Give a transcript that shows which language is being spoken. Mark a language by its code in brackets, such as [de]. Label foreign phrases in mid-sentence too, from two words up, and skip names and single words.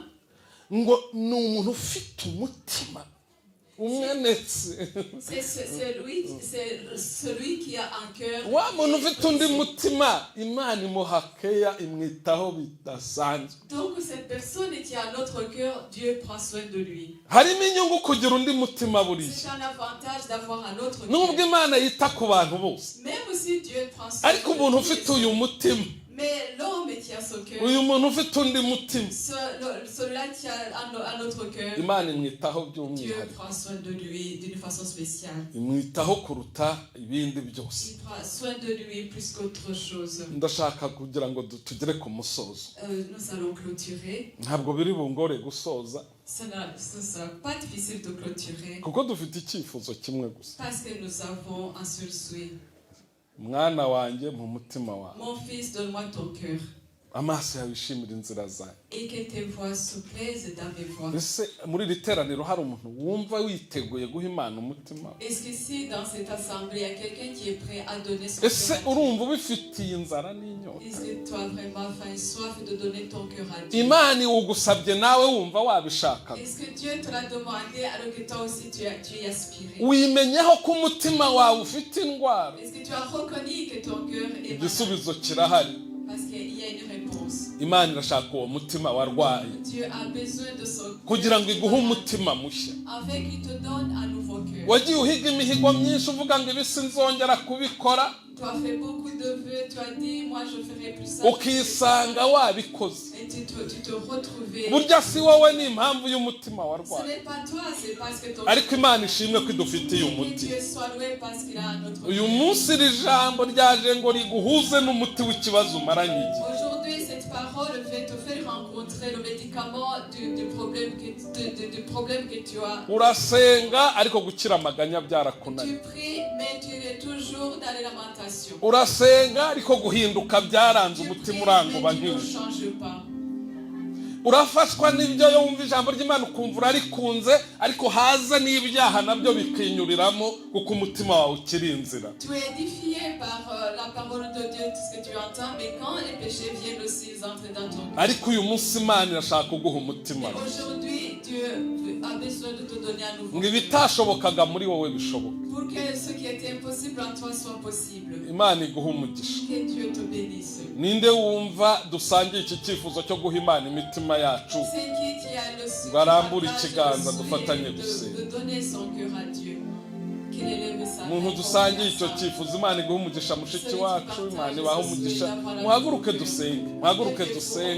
[rw] ngo ni umuntu ufite umutima umenetse. [fr] C'est celui qui a un cœur. [rw] Wa muntu ufite undi mutima Imana imuhakeya imwitaho bidasanzwe. [fr] Donc cette personne qui a un autre cœur, Dieu prend soin de lui. [rw] Harimo inyungu kugira undi mutima buriya. [fr] C'est un avantage d'avoir un autre cœur. [rw] Nubwo Imana yita ku bantu bose [fr] Même si Dieu prend soin [rw] ariko umuntu ufite uyu mutima [fr] Mais l'homme tient son cœur. [rw] uyu muntu ufite undi mutima [fr] Celui-là tient un autre cœur. [rw] imana imwitaho [fr] Dieu [rw] by'umwihariko [fr] prend soin de lui d'une façon spéciale. [rw] imwitaho kuruta ibindi byose. [fr] Il prend soin de lui plus qu'autre chose. [rw] ndashaka kugira ngo tugere ku musozo. [fr] Nous allons clôturer. [rw] ntabwo biri bungore gusoza [fr] Ce ne sera pas difficile de clôturer [rw] kuko dufite icyifuzo kimwe gusa. [fr] parce que nous avons un seul souhait. [rw] mwana wanjye mu mutima wawe [fr] Mon fils, donne-moi ton cœur [rw] amaso yawe yishimira inzira zanjye. [fr] et que tes voies se plaisent dans mes voies. [rw] ese muri iri teraniro hari umuntu wumva witeguye guha imana umutima we? [fr] Est-ce qu'ici, dans cette assemblée, il y a quelqu'un qui est prêt à donner son [rw] ese [fr] cœur à Dieu? [rw] urumva ubifitiye inzara n'inyota? [fr] Est-ce que tu as vraiment faim et soif de donner ton cœur à Dieu? [rw] imana iwugusabye nawe wumva wabishakaga. [fr] Est-ce que Dieu te l'a demandé alors que toi aussi tu y aspiré? [rw] wimenyeho ko umutima wawe ufite indwara? [fr] Est-ce que tu as reconnu que ton cœur est malade? [rw] igisubizo kirahari. [fr] Parce qu'il y a une réponse. [rw] imana irashaka uwo mutima warwaye [fr] Dieu a besoin de son [rw] kugira ngo [fr] cœur [rw] iguhe umutima mushya. [fr] afin qu'il te donne un nouveau cœur. [rw] wagiye uhiga imihigo myinshi uvuga ngo ibi sinzongera kubikora [fr] Tu as fait beaucoup de vœux, tu as dit, moi je ferai plus ça. [rw] ukisanga wabikoze. [fr] Et tu te retrouvais. [rw] burya si wowe ni impamvu y'umutima [fr] Ce [rw] warwaye, [fr] n'est pas toi, c'est parce que ton [rw] ariko imana ishimwe ko idufitiye [fr] Et [rw] umuti. [fr] Dieu soit loué parce qu'il a un autre [rw] uyu [fr] cœur. [rw] munsi iri jambo ryaje ngo riguhuze n'umuti w'ikibazo umaranye igihe. [fr] Aujourd'hui, cette parole va te faire rencontrer le médicament du problème que tu as. [rw] urasenga ariko gukira amaganya byarakunaniye. [fr] Tu pries, mais tu es toujours dans les lamentations. [rw] urasenga ariko guhinduka byaranze [fr] Tu [rw] umutima [fr] pries, [rw] uranguba [fr] mais tu ne [rw] nk'iwe. [fr] changes pas. [rw] urafashwa n'ibyo yo wumva ijambo ry'imana ukumva urarikunze ariko haza n'ibyaha nabyo bikinyuriramo kuko umutima wawe ukiri inzira. [fr] Tu es édifié par la parole de Dieu, tout ce que tu entends, mais quand les péchés viennent aussi, ils entrent dans ton cœur. [rw] ariko uyu munsi imana irashaka kuguha umutima. [fr] Et aujourd'hui, Dieu a besoin de te donner un nouveau [rw] ngo [fr] cœur. [rw] ibitashobokaga muri wowe bishoboka. [fr] Pour que ce qui était impossible en toi soit possible. [rw] imana iguha umugisha. [fr] Que Dieu te bénisse. [rw] ninde wumva dusangiye iki cyifuzo cyo guha imana imitima yacu? [fr] C'est qui a le souhait [rw] Barambure [fr] partage [rw] ikiganza [fr] le souhait [rw] dufatanye gusenga. [fr] de donner son cœur à Dieu. Qu'il élève sa main [rw] umuntu [fr] en [rw] dusangiye icyo [fr] confiance. [rw] cyifuzo imana iguha umugisha mushiki wacu, imana ibaha umugisha. muhaguruke dusenge, muhaguruke dusenge,